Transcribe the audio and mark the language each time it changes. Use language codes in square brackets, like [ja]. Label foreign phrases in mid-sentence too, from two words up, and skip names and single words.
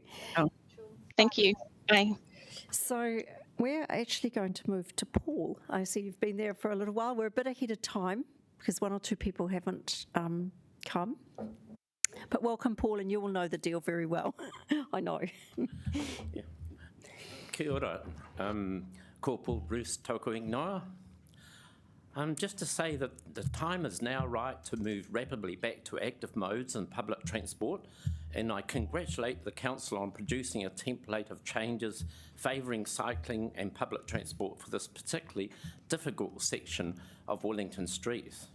[en] Oh, thank you. Bye. So we're actually going to move to Paul. I see you've been there for a little while. We're a bit ahead of time because one or two people haven't come. But welcome, Paul, and you will know the deal very well. I know. Yeah. [mi] Kia ora. Ko Paul Bruce tōku ingoa. [en] Just to say that the time is now right to move rapidly back to active modes in public transport, and I congratulate the Council on producing a template of changes favouring cycling and public transport for this particularly difficult section of Wellington streets.